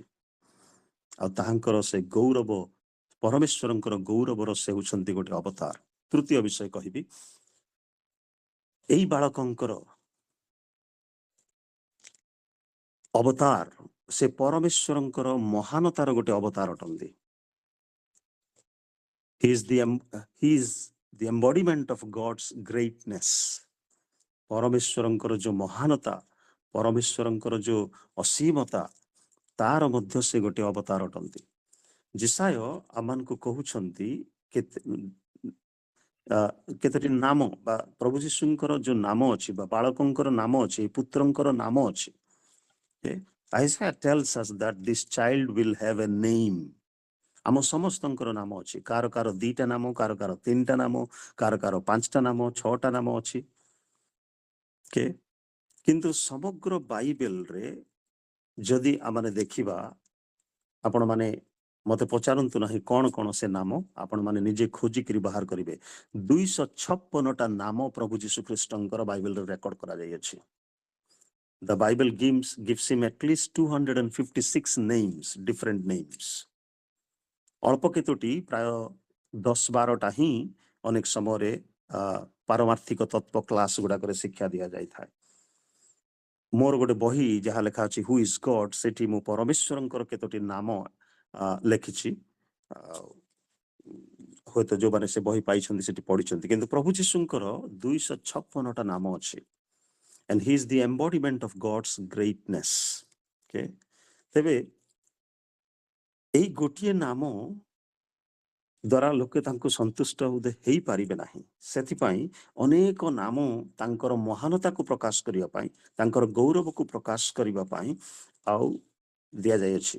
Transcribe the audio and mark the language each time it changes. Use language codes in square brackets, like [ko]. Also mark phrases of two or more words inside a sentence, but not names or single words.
[or] ଆଉ ତାହାଙ୍କର ସେ ଗୌରବ, ପରମେଶ୍ୱରଙ୍କର ଗୌରବର ସେ ହେଉଛନ୍ତି ଗୋଟେ ଅବତାର। ତୃତୀୟ ବିଷୟ କହିବି, ଏଇ ବାଳକଙ୍କର ଅବତାର, ସେ ପରମେଶ୍ୱରଙ୍କର ମହାନତାର ଗୋଟେ ଅବତାର ଅଟନ୍ତି। [en] He is the embodiment of God's greatness. [or] ପରମେଶ୍ୱରଙ୍କର ଯୋଉ ମହାନତା, ପରମେଶ୍ୱରଙ୍କର ଯୋଉ ଅସୀମତା, ତାର ମଧ୍ୟ ସେ ଗୋଟେ ଅବତାର ଅଟନ୍ତି। ଯିଶାୟ ଆମମାନଙ୍କୁ କହୁଛନ୍ତି କେତୋଟି ନାମ ବା ପ୍ରଭୁ ଯୀଶୁଙ୍କର ଯୋଉ ନାମ ଅଛି ବା ବାଳକଙ୍କର ନାମ ଅଛି, ଏଇ ପୁତ୍ରଙ୍କର ନାମ ଅଛି। [en] Isaiah tells us that this child will have a name. [or] ଆମ ସମସ୍ତଙ୍କର ନାମ ଅଛି। କାର କାର 2ଟା ନାମ, କାର କାର 3ଟା ନାମ, କାର କାର 5ଟା ନାମ, 6ଟା ନାମ ଅଛି। କିନ୍ତୁ ସମଗ୍ର ବାଇବେଲରେ ଯଦି ଆମେ ଦେଖିବା, ଆପଣ ମାନେ ମତେ ପଚାରନ୍ତୁ ନାହିଁ କଣ କଣ ସେ ନାମ, ଆପଣ ମାନେ ନିଜେ ଖୋଜିକିରି ବାହାର କରିବେ। 256ଟା ନାମ ପ୍ରଭୁ ଯୀଶୁ ଖ୍ରୀଷ୍ଟଙ୍କର ବାଇବେଲରେ ରେକର୍ଡ କରାଯାଇଅଛି। [en] The Bible gives him at least 256 names, different names. [or] ଅଳ୍ପ କେତୋଟି ପ୍ରାୟ 10-12ଟା ହିଁ ଅନେକ ସମୟରେ ପାରମାର୍ଥିକ ତତ୍ତ୍ୱ କ୍ଲାସ ଗୁଡାକରେ ଶିକ୍ଷା ଦିଆଯାଇଥାଏ। ମୋର ଗୋଟେ ବହି ଯାହା ଲେଖା ଅଛି ହୁ ଇଜ ଗଡ୍, ସେଠି ମୁଁ ପରମେଶ୍ୱରଙ୍କର କେତୋଟି ନାମ ଲେଖିଛି। ହୁଏତ ଯୋଉମାନେ ସେ ବହି ପାଇଛନ୍ତି ସେଠି ପଢିଛନ୍ତି, କିନ୍ତୁ ପ୍ରଭୁ ଯୀଶୁଙ୍କର 256ଟା ନାମ ଅଛି। [en] And he is the embodiment of God's greatness. [or] ତେବେ ଏଇ ଗୋଟିଏ ନାମ ଦ୍ୱାରା ଲୋକେ ତାଙ୍କୁ ସନ୍ତୁଷ୍ଟ ହେଇପାରିବେ ନାହିଁ। ସେଥିପାଇଁ ଅନେକ ନାମ ତାଙ୍କର ମହାନତାକୁ ପ୍ରକାଶ କରିବା ପାଇଁ, ତାଙ୍କର ଗୌରବକୁ ପ୍ରକାଶ କରିବା ପାଇଁ ଆଉ ଦିଆଯାଇଅଛି।